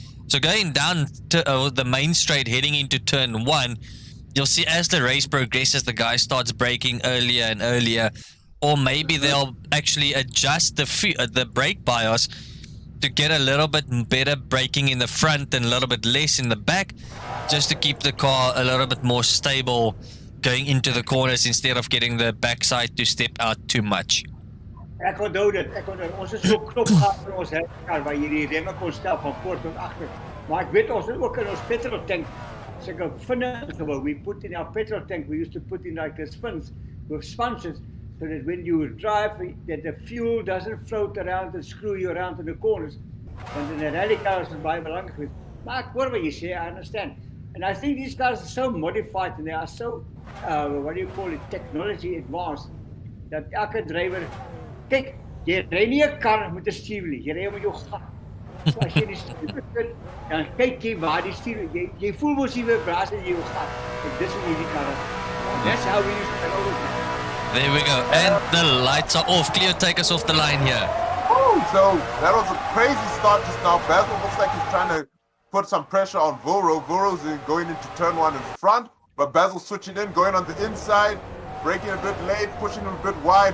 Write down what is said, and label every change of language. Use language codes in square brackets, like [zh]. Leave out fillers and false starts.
[en] So going down to the main straight, heading into turn 1, you'll see as the race progresses, the guy starts braking earlier and earlier, or maybe they'll actually adjust the brake bias to get a little bit better braking in the front and a little bit less in the back, just to keep the car a little bit more stable going into the corners instead of getting the backside to step out too much. [af] Ek onthou dit. Ons het so knop gehad vir ons kar waar jy die remme kon stel van voor tot agter. Maar ek weet ons het ook in ons petrol tank sulke vinne gebou. [en] We put in our petrol tank, we used to put in like this fins with sponges, so that when you drive, that the fuel doesn't float around and screw you around in the corners. [af] Want [en] in the rally cars [af] is baie belangrik geweest. Maar ek hoor wat jy sê, [en] I understand. And I think these cars are so modified and they are so, what do you call it, technology advanced, that [af] elke driver, kyk, jy ry nie 'n kar met 'n stuur nie, jy ry met jou gat. So as jy die stuur sit, dan kyk jy waar die stuur, jy voel mos die vibrasie in jou gat. En dis hoe jy die kar het. [en] That's how we used to always do. There we go, and the lights are off. Cleo, take us off the line here. So that was a crazy start just now. Basil looks like he's trying to put some pressure on Voro. Voro's going into turn 1 in front, but Basil's switching in, going on the inside, braking a bit late, pushing him a bit wide.